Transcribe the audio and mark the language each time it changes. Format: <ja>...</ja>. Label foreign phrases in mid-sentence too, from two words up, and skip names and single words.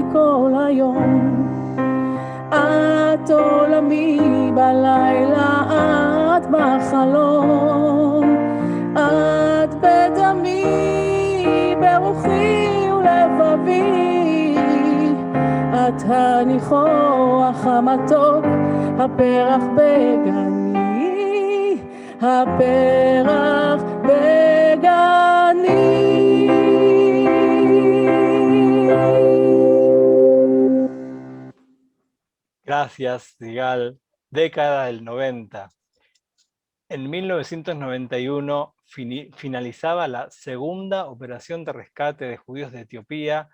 <he>כל היום, את עולמי בלילה, את בחלום, את בדמי, ברוחי ולבבי, את הניחוח המתוק, הפרח בגני, הפרח בגני.</he> <es>Gracias, Sigal. Década del 90. En 1991 finalizaba la segunda operación de rescate de judíos de Etiopía.</es>